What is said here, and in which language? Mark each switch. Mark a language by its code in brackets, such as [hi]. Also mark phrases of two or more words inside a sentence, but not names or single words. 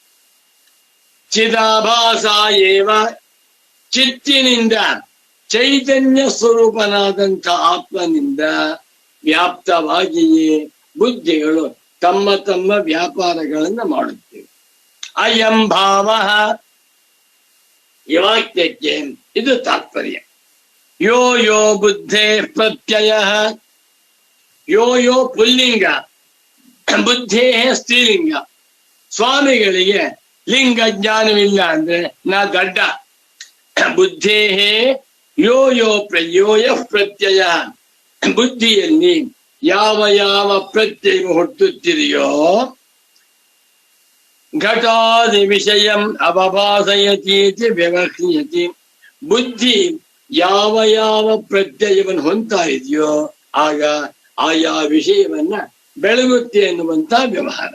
[sa] ಚಿದಾಭಾಸ ಏವ, [kn] ಚಿತ್ತಿನಿಂದ ಚೈತನ್ಯ ಸ್ವರೂಪನಾದಂಥ ಆತ್ಮನಿಂದ ವ್ಯಾಪ್ತವಾಗಿಯೇ ಬುದ್ಧಿಗಳು ತಮ್ಮ ತಮ್ಮ ವ್ಯಾಪಾರಗಳನ್ನು ಮಾಡುತ್ತೇವೆ. [sa] ಅಯಂ ಭಾವ, [kn] ಈ ವಾಕ್ಯಕ್ಕೆ ಇದು ತಾತ್ಪರ್ಯ. [sa] ಯೋ ಯೋ ಬುದ್ಧೇ ಪ್ರತ್ಯಯ, ಯೋ ಯೋ ಪುಲ್ಲಿಂಗ, ಬುದ್ಧೇ ಸ್ತ್ರೀಲಿಂಗ. [kn] ಸ್ವಾಮಿಗಳಿಗೆ ಲಿಂಗ ಜ್ಞಾನವಿಲ್ಲ ಅಂದ್ರೆ ನಾ ದಡ್ಡ. [sa] ಬುದ್ಧೇ ಯೋ ಯೋ ಪ್ರಯೋಯ ಪ್ರತ್ಯಯ, [kn] ಬುದ್ಧಿಯಲ್ಲಿ ಯಾವ ಯಾವ ಪ್ರತ್ಯಯ ಹುಟ್ಟುತ್ತಿದೆಯೋ [sa] ಘಟಾದಿ ವಿಷಯಂ ಅವಭಾಸಯತೀತಿ ವ್ಯವಹ್ರಿಯತಿ. [kn] ಬುದ್ಧಿ ಯಾವ ಯಾವ ಪ್ರತ್ಯಯವನ್ನು ಹೊಂದ್ತಾ ಇದೆಯೋ ಆಗ ಆಯಾ ವಿಷಯವನ್ನ ಬೆಳಗುತ್ತೆ ಎನ್ನುವಂತ ವ್ಯವಹಾರ.